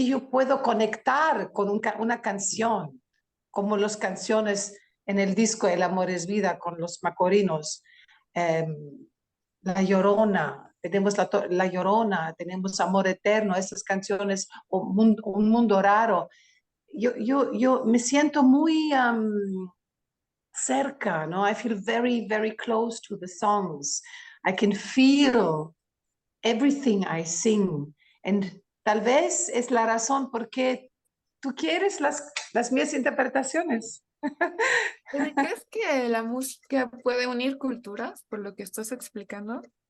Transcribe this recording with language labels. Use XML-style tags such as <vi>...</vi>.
<es>puedo conectar con una canción, como las canciones en el disco El amor es vida con los Macorinos, La Llorona, tenemos la Llorona, tenemos Amor Eterno, esas canciones, un mundo raro. Yo me siento muy cerca, ¿no?</es> <en>I feel very, very close to the songs. I can feel everything I sing.</en> <es>And tal vez es la razón por qué tú quieres las mías interpretaciones. ¿Crees que la música puede unir culturas, por lo que estás explicando?</es>